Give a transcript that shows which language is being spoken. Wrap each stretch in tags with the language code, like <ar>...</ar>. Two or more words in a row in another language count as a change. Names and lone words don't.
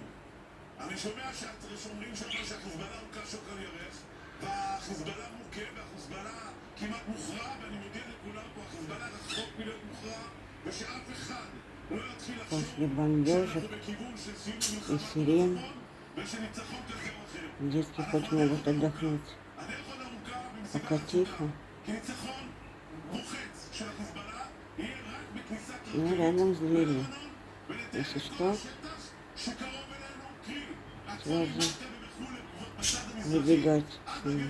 <he>אני שומע שאומרים שהחיזבאללה הוא קשוק על ירך, והחיזבאללה מוכה, והחיזבאללה כמעט מוכרע, ואני מודיע לכולם פה, החיזבאללה רחוק מלהיות מוכרע, ושאף אחד לא יתחיל לחשוב שאנחנו בכיוון של סיום המלחמה ושניצחון כזה או אחר.</he> <ru>Детки хоть могут отдохнуть, пока тихо. Я рядом с дверью. Если что, сразу выбегать с ним.</ru>